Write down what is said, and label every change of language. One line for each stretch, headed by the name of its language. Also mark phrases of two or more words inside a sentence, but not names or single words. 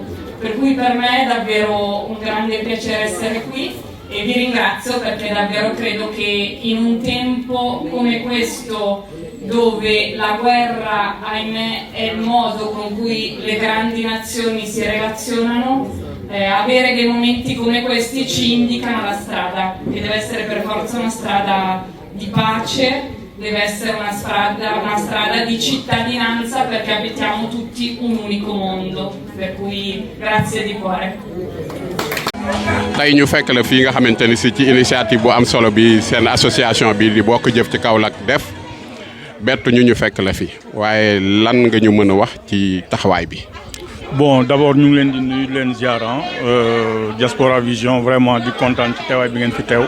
Italian: Per cui per me è davvero un grande piacere essere qui e vi ringrazio, perché davvero credo che in un tempo come questo, dove la guerra, ahimè, è il modo con cui le grandi nazioni si relazionano, avere dei momenti come questi ci indicano la strada, che deve essere per forza una strada di pace, deve essere una strada di cittadinanza, perché abitiamo tutti un unico mondo. Per cui grazie di cuore.
Wolof: tey ñu fekk la fii nga xamante ni si ci initiative bu am solo bi seen association bi di Bokk Jëf ci Kaolack def bettu ñu fekk la fi waaye lan nga ñu mën a wax ci taxawaay bi.
French: Bon, d'abord
Wolof: ñu ngi leen di nuyu leen ziar Diaspora Vision, vraiment di kontaan ci teewaay bi ngeen fi teew.